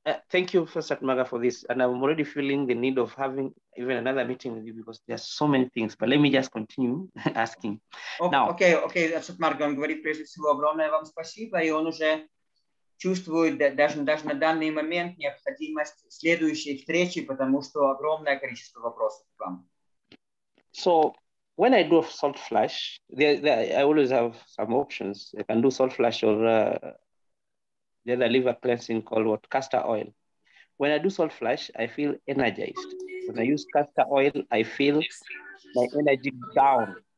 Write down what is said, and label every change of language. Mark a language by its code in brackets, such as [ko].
[en] Thank you, Satmarga, for this. And I'm already feeling the need of having even another meeting with you because there's so many things. But let me just continue asking. [ru] Окей, Satmarga, он говорит прежде всего огромное вам спасибо, и он уже чувствует даже на данный момент необходимость следующей встречи, потому что огромное количество вопросов к вам. [en] So when I do salt flush, I always have some options. I can do salt flush or the other liver cleansing called what? Castor oil. When I do salt flush, I feel energized. When I use castor oil, I feel my energy down.